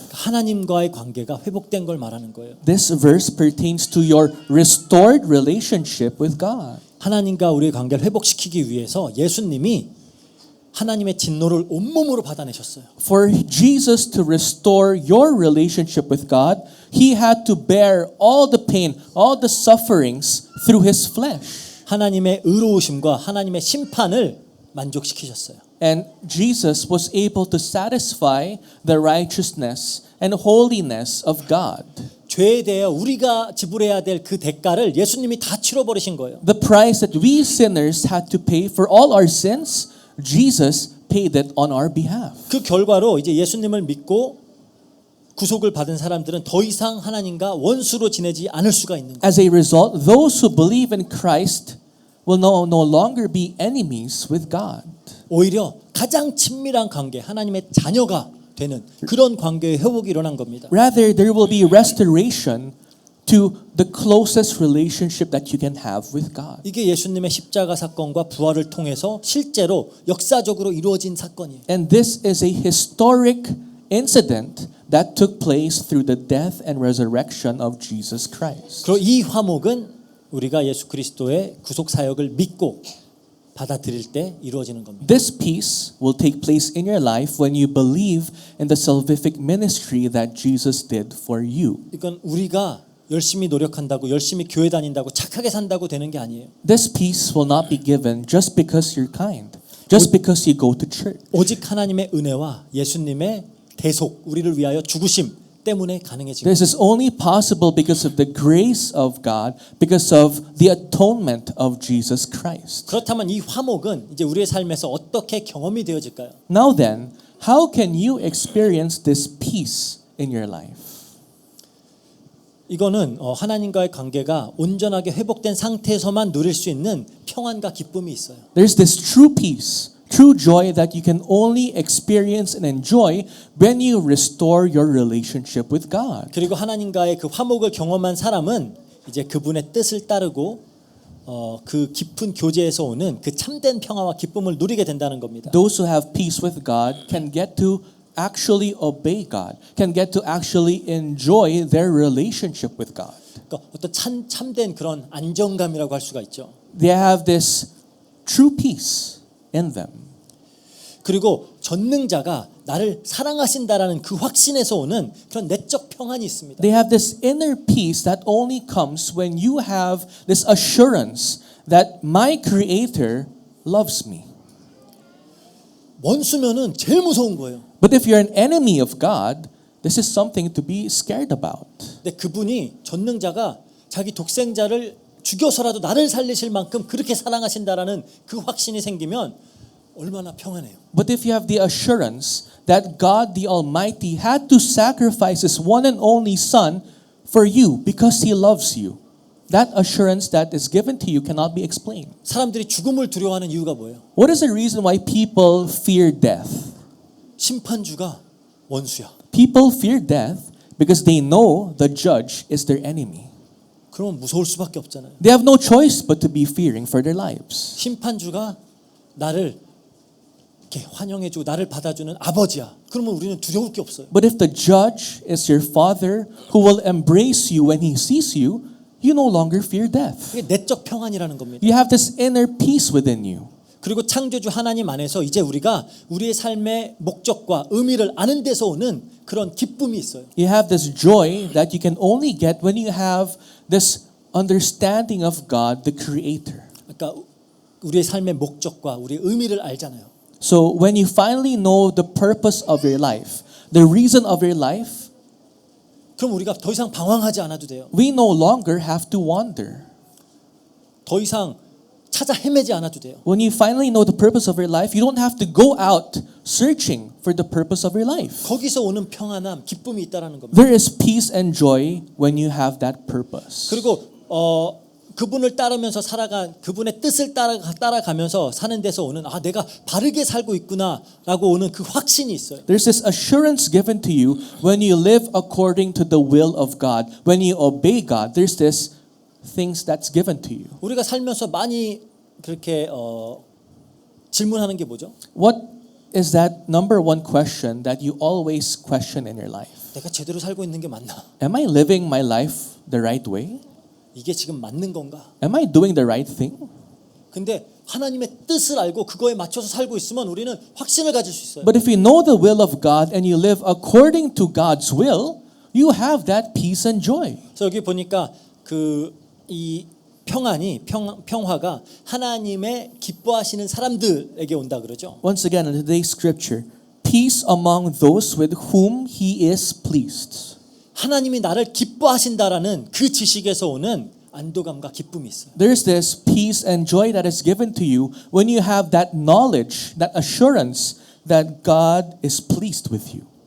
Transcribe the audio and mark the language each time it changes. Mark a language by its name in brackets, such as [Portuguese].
[Korean] 하나님과의 관계가 회복된 걸 말하는 거예요. [English] This verse pertains to your restored relationship with God. [Korean] 하나님과 우리의 관계를 회복시키기 위해서 예수님이 하나님의 진노를 온몸으로 받아내셨어요. [English] For Jesus to restore your relationship with God, he had to bear all the pain, all the sufferings through his flesh. [Korean] 하나님의 의로우심과 하나님의 심판을 만족시키셨어요. [English] And Jesus was able to satisfy the righteousness and holiness of God. [Korean] 죄에 대해 우리가 지불해야 될 그 대가를 예수님이 다 치러버리신 거예요. [English] The price that we sinners had to pay for all our sins, Jesus paid it on our behalf. [Korean] 그 결과로 이제 예수님을 믿고 구속을 받은 사람들은 더 이상 하나님과 원수로 지내지 않을 수가 있는 거예요. [English] As a result, those who believe in Christ will no longer be enemies with God. [Korean] 오히려 가장 친밀한 관계, 하나님의 자녀가 되는 그런 관계의 회복이 일어난 겁니다. [English] Rather, there will be restoration to the closest relationship that you can have with God. [Korean] 이게 예수님의 십자가 사건과 부활을 통해서 실제로 역사적으로 이루어진 사건이에요. [English] And this is a historic incident that took place through the death and resurrection of Jesus Christ. [Korean] 그리고 이 화목은 우리가 예수 그리스도의 구속 사역을 믿고 받아들일 때 이루어지는 겁니다. [English] This peace will take place in your life when you believe in the salvific ministry that Jesus did for you. [Korean] 이건 우리가 열심히 노력한다고 열심히 교회 다닌다고 착하게 산다고 되는 게 아니에요. [English] This peace will not be given just because you're kind, just because you go to church. [Korean] 오직 하나님의 은혜와 예수님의 대속, 우리를 위하여 죽으심 때문에 가능해진 [English] This is only possible because of the grace of God, because of the atonement of Jesus Christ. [Korean] 그렇다면 이 화목은 이제 우리의 삶에서 어떻게 경험이 되어질까요? [English] Now then, how can you experience this peace in your life? [Korean] 이거는 하나님과의 관계가 온전하게 회복된 상태에서만 누릴 수 있는 평안과 기쁨이 있어요. [English] There's this true peace, true joy that you can only experience and enjoy when you restore your relationship with God. [Korean] 그리고 하나님과의 그 화목을 경험한 사람은 이제 그분의 뜻을 따르고 그 깊은 교제에서 오는 그 참된 평화와 기쁨을 누리게 된다는 겁니다. [English] Those who have peace with God can get to actually obey God, can get to actually enjoy their relationship with God. [Korean] 그러니까 어떤 참된 그런 안정감이라고 할 수가 있죠. [English] They have this true peace in them. [Korean] 그리고 전능자가 나를 사랑하신다라는 그 확신에서 오는 그런 내적 평안이 있습니다. [English] They have this inner peace that only comes when you have this assurance that my Creator loves me. [Korean] 원수면은 제일 무서운 거예요. [English] But if you're an enemy of God, this is something to be scared about. [Korean] 근데 그분이 전능자가 자기 독생자를 죽여서라도 나를 살리실 만큼 그렇게 사랑하신다라는 그 확신이 생기면 얼마나 평안해요. [English] But if you have the assurance that God the Almighty had to sacrifice His one and only Son for you because He loves you, that assurance that is given to you cannot be explained. [Korean] 사람들이 죽음을 두려워하는 이유가 뭐예요? [English] What is the reason why people fear death? [Korean] 심판주가 원수야. [English] People fear death because they know the judge is their enemy. [Korean] 그러면 무서울 수밖에 없잖아요. [English] They have no choice but to be fearing for their lives. [Korean] 심판주가 나를 이렇게 환영해주고 나를 받아주는 아버지야. 그러면 우리는 두려울 게 없어요. [English] But if the judge is your father who will embrace you when he sees you, you no longer fear death. [Korean] 이게 내적 평안이라는 겁니다. [English] You have this inner peace within you. [Korean] 그리고 창조주 하나님 안에서 이제 우리가 우리의 삶의 목적과 의미를 아는 데서 오는 그런 기쁨이 있어요. [English] You have this joy that you can only get when you have this understanding of God, the Creator. [Korean] 그러니까 우리의 삶의 목적과 우리의 의미를 알잖아요. [English] So when you finally know the purpose of your life, the reason of your life, [Korean] 그럼 우리가 더 이상 방황하지 않아도 돼요. [English] we no longer have to wander. [Korean] 더 이상 찾아 헤매지 않아도 돼요. [English] When you finally know the purpose of your life, you don't have to go out searching for the purpose of your life. [Korean] 거기서 오는 평안함, 기쁨이 있다라는 겁니다. [English] There is peace and joy when you have that purpose. [Korean] 그리고 그분을 따르면서 살아간 그분의 뜻을 따라가면서 사는 데서 오는 내가 바르게 살고 있구나라고 오는 그 확신이 있어요. [English] There's this assurance given to you when you live according to the will of God. When you obey God, there's this things that's given to you. [Korean] 우리가 살면서 많이 그렇게 질문하는 게 뭐죠? [English] What is that number one question that you always question in your life? [Korean] 내가 제대로 살고 있는 게 맞나? [English] Am I living my life the right way? [Korean] 이게 지금 맞는 건가? [English] Am I doing the right thing? [Korean] 근데 하나님의 뜻을 알고 그거에 맞춰서 살고 있으면 우리는 확신을 가질 수 있어요. [English] But if you know the will of God and you live according to God's will, you have that peace and joy. [Korean] 그래서 여기 보니까 이 평화가 하나님의 기뻐하시는 사람들에게 온다 그러죠. [English] Once again, in today's scripture, peace among those with whom He is pleased. [Korean] 하나님이 나를 기뻐하신다라는 그 지식에서 오는 안도감과 기쁨이 있어요. [English] There's this peace and joy that is given to you when you have that knowledge, that assurance that God is pleased with you.